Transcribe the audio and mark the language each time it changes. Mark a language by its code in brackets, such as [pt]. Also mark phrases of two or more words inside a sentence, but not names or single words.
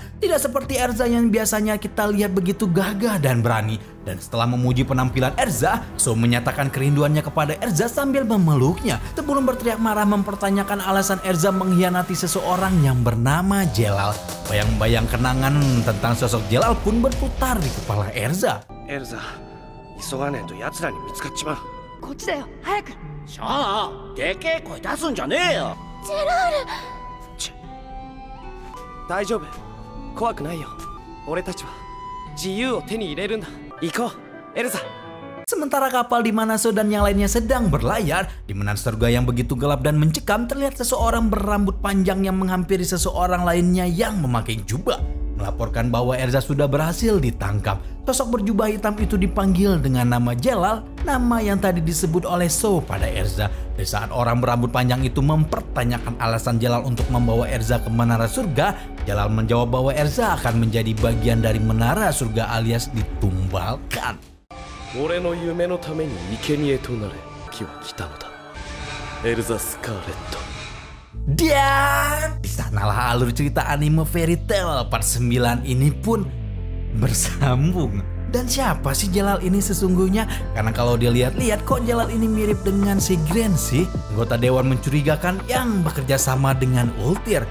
[id] Tidak seperti Erza yang biasanya kita lihat begitu gagah dan berani. Dan setelah memuji penampilan Erza, So menyatakan kerinduannya kepada Erza sambil memeluknya. Sebelum berteriak marah mempertanyakan alasan Erza mengkhianati seseorang yang bernama Jelal. Bayang-bayang kenangan tentang sosok Jelal pun berputar di kepala Erza. [ja] エルザ、急がねえと奴らに見つかっちまう。こっちだよ。早く。シャア、でけえ声出すんじゃねえよ。ジェラール。大丈夫、怖くないよ。俺たちは自由を手に入れるんだ。行こう、エルザ。 [id] Sementara kapal di mana So dan yang lainnya sedang berlayar, di Menara Surga yang begitu gelap dan mencekam terlihat seseorang berambut panjang yang menghampiri seseorang lainnya yang memakai jubah. Melaporkan bahwa Erza sudah berhasil ditangkap. Sosok berjubah hitam itu dipanggil dengan nama Jelal, nama yang tadi disebut oleh So pada Erza. Di saat orang berambut panjang itu mempertanyakan alasan Jelal untuk membawa Erza ke Menara Surga, Jelal menjawab bahwa Erza akan menjadi bagian dari Menara Surga alias ditumbalkan. [ja] 俺の夢のために生贄となれ、時は来たのだ。エルザ・スカーレット。 [id] Dan di sanalah alur cerita anime Fairy Tail part 9 ini pun bersambung. Dan siapa sih Jelal ini sesungguhnya? Karena kalau dilihat-lihat kok Jelal ini mirip dengan si Grand sih? Anggota dewan mencurigakan yang bekerja sama dengan Ultir.